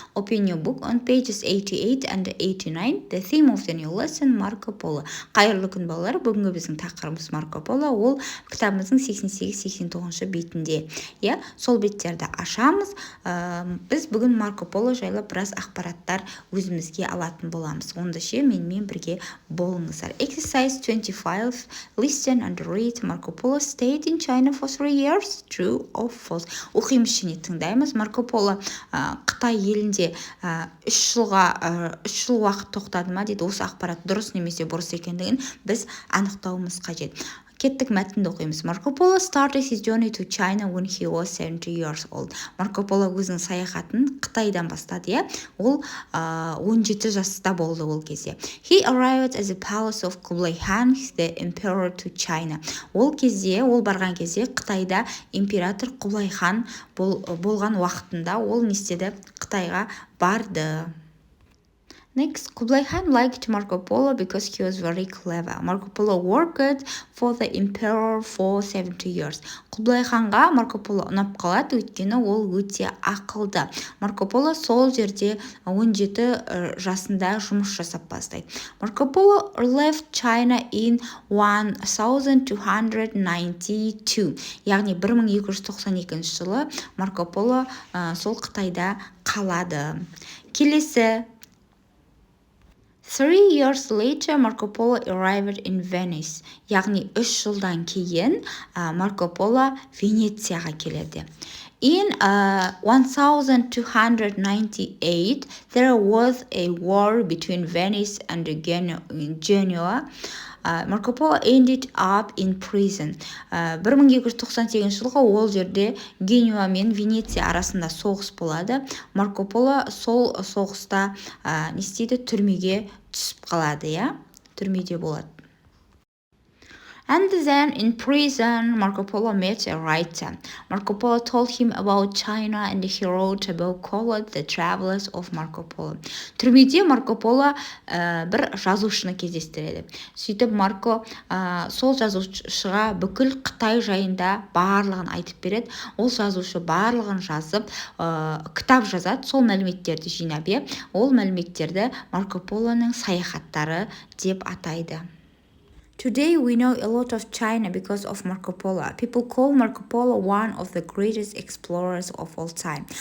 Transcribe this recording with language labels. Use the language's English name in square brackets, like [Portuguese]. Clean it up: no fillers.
[English] Open your book on pages 88 and 89. The theme of the new lesson, Marco Polo. [Kazakh] Қайырлы күн балалар. Бүгінгі біздің тақырыбымыз Марко Поло. Ол кітабымыздың 88-89 бетінде. Иә, сол беттерді ашамыз. Біз бүгін Марко Поло жайлы біраз ақпараттар өзімізге алатын боламыз. Онда ше менімен бірге болыңыздар. [English] Exercise 25. Listen and read. Marco Polo stayed in China for 3 years. True or false? [Kazakh] Оқимыз және тыңдаймыз. Марко Поло Қытай елінде 3 жыл уақыт тоқтады ма дейді. Осы ақпарат дұрыс немесе бұрыс екендігін біз анықтауымыз қажет. Кеттік мәтінді оқимыз. [English] Marco Polo started his journey to China when he was 70 years old. [Kazakh] Марко Поло өзінің саяхатын Қытайдан бастады, иә? Ол 17 жаста болды ол кезде. [English] He arrived at the palace of Kublai Khan, the emperor to China. [Kazakh] Ол барған кезде Қытайда император Құблай хан болған уақытында ол не істеді? Қытайға барды. [English] Next, Kublai Khan liked Marco Polo because he was very clever. Marco Polo worked for the emperor for 70 years. [Kazakh] Kublai Khanға Marco Polo ұнап қалады, өйткені ол өте ақылды. Marco Polo сол жерде 17 жасында жұмыс жасап бастайды. [English] Marco Polo left China in 1292. [Kazakh] Яғни 1292 жылы Marco Polo сол Қытайда қалады. Келесі [English] 3 years later, Marco Polo arrived in Venice. [Kazakh] Яғни 3 жылдан кейін Марко Поло Венецияға келеді. [English] In 1298, there was a war between Venice and Genoa. Marco Polo ended up in prison. [Kazakh] 1298 жылғы ол жерде Генуа мен Венеция арасында соғыс болады. Марко Поло сол соғыста не істейді? Түрмеге түсіп қалады, иә? Түрмеде болады. [English] And then in prison, Marco Polo met a writer. Marco Polo told him about China and he wrote a book called The Travels of Marco Polo. [Kazakh] Түрмеде Марко Поло бір жазушыны кездестіреді. Сөйтіп Марко сол жазушыға бүкіл Қытай жайында барлығын айтып береді. Ол жазушы барлығын жазып, кітап жазады, сол мәліметтерді жинап, ол мәліметтерді Марко Полоның саяхаттары деп атайды. [English] Today we know a lot of China because of Marco Polo. People call Marco Polo one of the greatest explorers of all time.